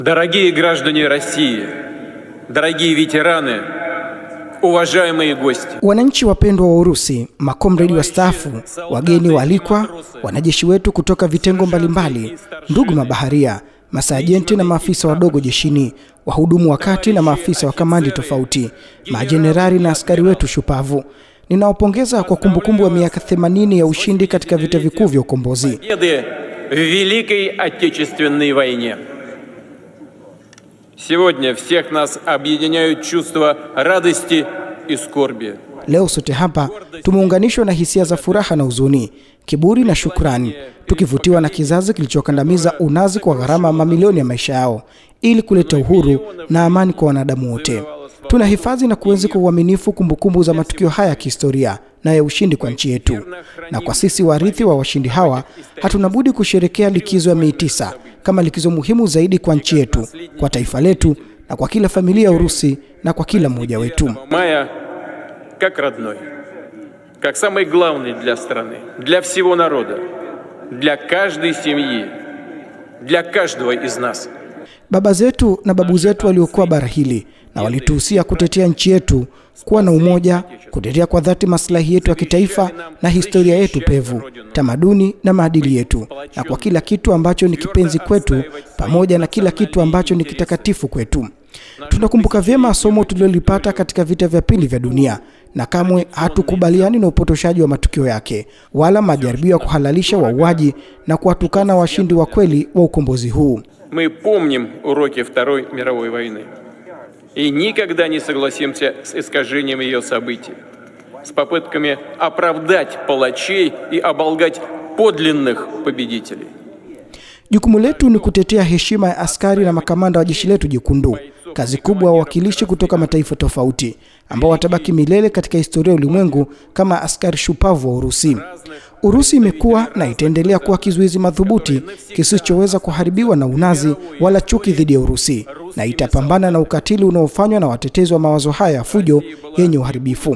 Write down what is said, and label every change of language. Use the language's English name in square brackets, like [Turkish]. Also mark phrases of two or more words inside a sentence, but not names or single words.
[Russian] Дорогие граждане России, дорогие ветераны, уважаемые гости. [Swahili] Wananchi wapendwa wa Urusi, makomredi wastaafu, wageni waalikwa, wanajeshi wetu kutoka vitengo mbalimbali, ndugu mabaharia, masajenti na maafisa wadogo jeshini, wahudumu wa kati na maafisa wa kamandi tofauti, majenerali na askari wetu shupavu. Ninawapongeza kwa kumbukumbu ya miaka 80 ya ushindi katika vita vikuu vya ukombozi. [Russian] В Великой Отечественной войне. Сегодня всех нас объединяют чувства радости и скорби. [Swahili] Leo sote hapa tumeunganishwa na hisia za furaha na huzuni, kiburi na shukrani, tukivutiwa na kizazi kilichokandamiza unazi kwa gharama ya mamilioni ya maisha yao ili kuleta uhuru na amani kwa wanadamu wote. Tunahifadhi na kuenzi kwa uaminifu kumbukumbu za matukio haya ya kihistoria na ya ushindi kwa nchi yetu. Na kwa sisi warithi wa washindi hawa, hatuna budi kusherehekea likizo ya Mei 9 kama likizo muhimu zaidi kwa nchi yetu, kwa taifa letu na kwa kila familia ya Urusi na kwa kila mmoja wetu. [Russian] Мая как родной, как самый главный для страны, для всего народа, для каждой семьи, для каждого из нас. [Swahili] Baba zetu na babu zetu waliokuwa bara hili na walituhusia kutetea nchi yetu, kuwa na umoja, kutetea kwa dhati maslahi yetu ya kitaifa na historia yetu pevu, tamaduni na maadili yetu, na kwa kila kitu ambacho ni kipenzi kwetu, pamoja na kila kitu ambacho ni kitakatifu kwetu. Tunakumbuka vyema somo tulilolipata katika vita vya pili vya dunia, na kamwe hatukubaliani na upotoshaji wa matukio yake, wala majaribio ya kuhalalisha wauaji na kuwatukana washindi wa kweli wa ukombozi huu. [Russian] Мы помним уроки Второй мировой войны и никогда не согласимся с искажением ее событий, с попытками оправдать палачей и оболгать подлинных победителей. [Swahili] Jukumu letu ni kutetea heshima ya askari na makamanda wa jeshi letu jekundu, kazi kubwa ya wawakilishi kutoka mataifa tofauti ambao watabaki milele katika historia ya ulimwengu kama askari shupavu wa Urusi. Urusi imekuwa na itaendelea kuwa kizuizi madhubuti kisichoweza kuharibiwa na unazi wala chuki dhidi ya Urusi, na itapambana na ukatili unaofanywa na watetezi wa mawazo haya ya fujo yenye uharibifu.